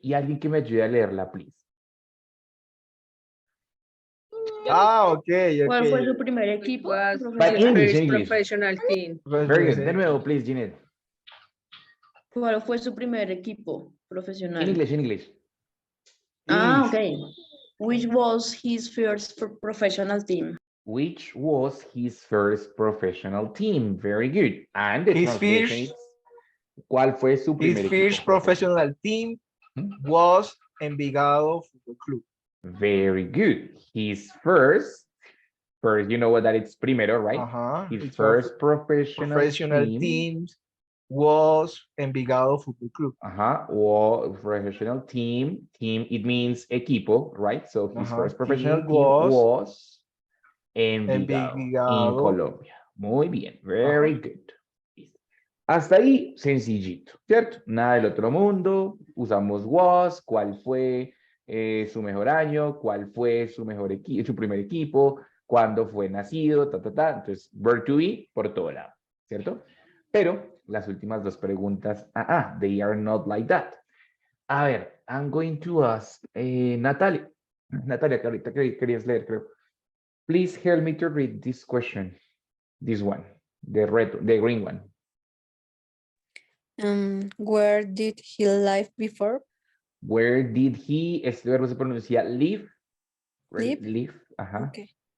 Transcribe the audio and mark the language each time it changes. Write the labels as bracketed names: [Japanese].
[Spanish] Y alguien que me ayude a leerla, [English] please. Ok. [Spanish] ¿Cuál fue su primer equipo? [English] But English, English. Professional team. Very good. [Spanish] De nuevo, [English] please, Ginette. [Spanish] ¿Cuál fue su primer equipo profesional? [English] In English, in English. Ah, okay. Which was his first professional team? Which was his first professional team? Very good. And the His translation first- [Spanish] is, ¿cuál fue su primer [English] His [Spanish] equipo [English] first professional team was Envigado Football Club. Very good. His first, you know what that is primero, right? His first professional team. teams was Envigado Football Club. Or professional team. Team, it means equipo, right? So his first professional Team team was was Envigado in Envigado. [Spanish] Colombia. Muy bien. [English] Very good. [Spanish] Hasta ahí, sencillito, ¿cierto? Nada del otro mundo, usamos was, cuál fue su mejor año, cuál fue su su primer equipo, cuándo fue nacido, Entonces, verb to be por todo lado, ¿cierto? Pero las últimas dos preguntas, [English] they are not like that. [Spanish] A ver, [English] I'm going to ask Natalia. [Spanish] Natalia, que ahorita querías leer, creo. [English] Please help me to read this question. This one, the green one. Where did he live before? Where did he, [Spanish] este verbo se pronuncia live. [English] Live? Live, ajá. Okay.